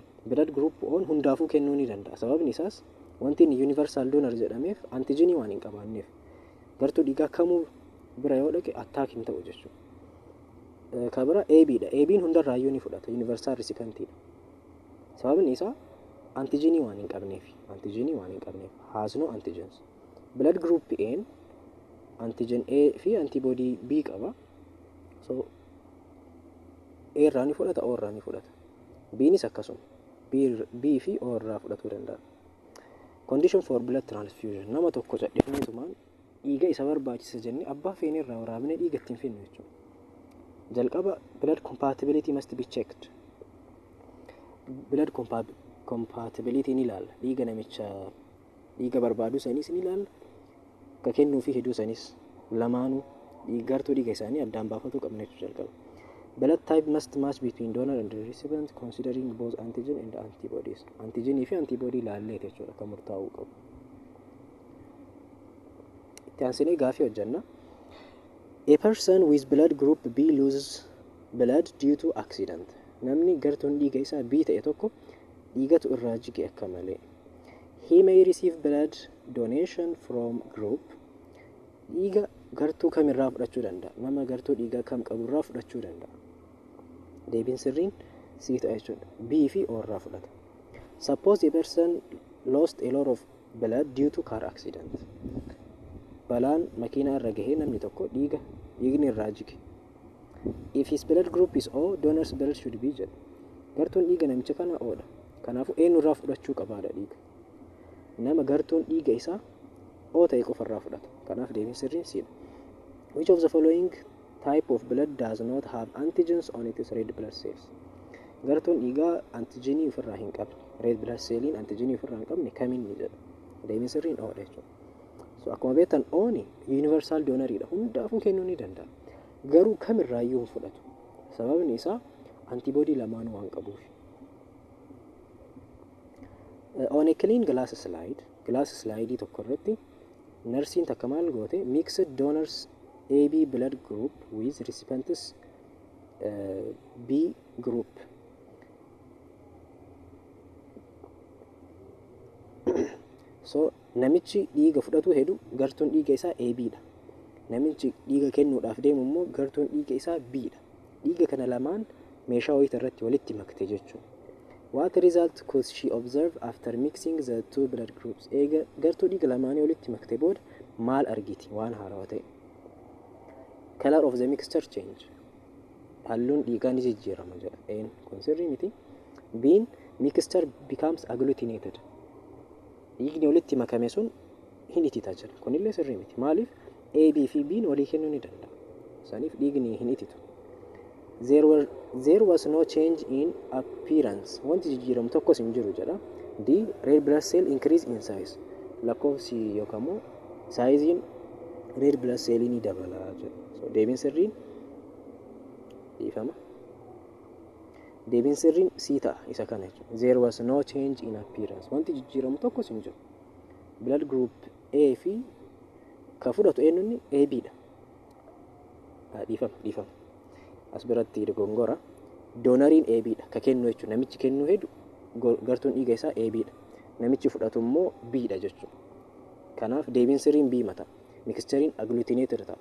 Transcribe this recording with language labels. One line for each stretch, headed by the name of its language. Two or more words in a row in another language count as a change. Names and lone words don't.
English: Blood group
Oromo: on hundaafuu kennuu ni danda'a. Sababni isaas wanti inni
English: universal donor
Oromo: jedhameef antigenii waan hin qabaanneef gartuu dhiigaa kamuu bira yoo dhaqe attack hin ta'u jechuudha. Ka bira ABdha. AB'n hundarraayyuu ni fudhata.
English: Universal recipientidha.
Oromo: Sababni isaa antigenii waan hin qabneef.
English: Has no antigens. Blood group N antigen A fi antibody B qaba.
Oromo: So A irraa ni fudhata, O irraa ni fudhata. B'nis akkasuma. B fi O irraa fudhatuu danda'a.
English: Condition for blood transfusion.
Oromo: Nama tokko jedhifneetumaan dhiiga isa barbaachisa jennee abbaa feenee irraa waraabnee dhiiga ittiin finnu jechuudha. Jalqaba
English: blood compatibility must be checked. Blood compatibility
Oromo: ni ilaalla. Dhiiga namicha dhiiga barbaadu sanis ni ilaalla. Ka kennuu fi hiduu sanis lamaanuu gartuu dhiiga isaanii addaan baafachuu qabna jechuudha jalqaba.
English: Blood type must match between donor and recipient considering both antigen and antibodies.
Oromo: Antigenii fi antibody ilaallee jechuudha kan murtaa'uu qabu. Itti aansinee gaafii hojjanna.
English: A person with blood group B loses blood due to accident.
Oromo: Namni gartuun dhiiga isaa B ta'e tokko dhiigatu irraa jige akka malee.
English: He may receive blood donation from group.
Oromo: Dhiiga gartuu kamirraa fudhachuu danda'a? Nama gartuu dhiiga kam qaburraa fudhachuu danda'a? Deebiin sirriin sii ta'a jechuudha. B fi O irraa fudhata.
English: Suppose a person lost a lot of blood due to car accident.
Oromo: Balaan makiinaa irra gahee namni tokko dhiigni irraa jige.
English: If his blood group is O, donor's blood should be jedha.
Oromo: Gartuun dhiiga namicha kana O'dha. Kanaafuu eenyurraa fudhachuu qabaadha dhiiga. Nama gartuun dhiiga isaa O ta'e qofarraa fudhata. Kanaaf deebiin sirriin Cdha.
English: Which of the following type of blood does not have antigens on its red blood cells?
Oromo: Gartuun dhiigaa antigenii ofirraa hin qabne.
English: Red blood celliin
Oromo: antigenii ofirraa hin qabne kamiin ni jedha. Deebiin sirriin O'dha jechuudha. So akkuma beektan O'ni
English: universal donoridha.
Oromo: Hundaafuu kennuu ni danda'a. Garuu kamirraayyuu hin fudhatu. Sababni isaa antibody lamaanuu waan qabuuf.
English: On a clean glass slide
Oromo: tokko irratti narsiin takka maal goote
English: mixed donors AB blood group with recipients B group.
Oromo: So namichi dhiiga fudhatu hedu gartuun dhiiga isaa ABdha. Namichi dhiiga kennuudhaaf deemu immoo gartuun dhiiga isaa Bdha. Dhiiga kana lamaan meeshaa wayita irratti walitti makte jechuudha.
English: What result could she observe after mixing the two blood groups?
Oromo: Eega gartuu dhiiga lamaanii walitti makte booda maal argiti waan haarawaa ta'e?
English: Color of the mixture change.
Oromo: Halluun dhiigaa ni jijjiirama jedha. Kun sirrii miti. B'n
English: mixture becomes agglutinated.
Oromo: Dhiigni walitti makame sun hin itita jedha. Kunillee sirrii miti. Maaliif? A, B fi B'n walii kennuu ni danda'a. Saniif dhiigni hin ititu.
English: There was no change in appearance.
Oromo: Wanti jijjiiramu tokkos hin jiru jedha. D.
English: Red blood cell increase in size.
Oromo: Lakkoofsi yookaan immoo saayiziin
English: red blood cell
Oromo: ni dabala jedha. So deebiin sirriin dhiifama. Deebiin sirriin C ta'a isa kana jechuudha.
English: There was no change in appearance.
Oromo: Wanti jijjiiramu tokkos hin jiru.
English: Blood group
Oromo: A fi ka fudhatu eenyuun ABdha. Dhiifama. As biratti dogongora. Doonariin ABdha. Ka kennu jechuudha. Namichi kennuu hedu gartuun dhiiga isaa ABdha. Namichi fudhatu immoo Bdha jechuudha. Kanaaf deebiin sirriin B mata. Mixturein agglutinated ta'a.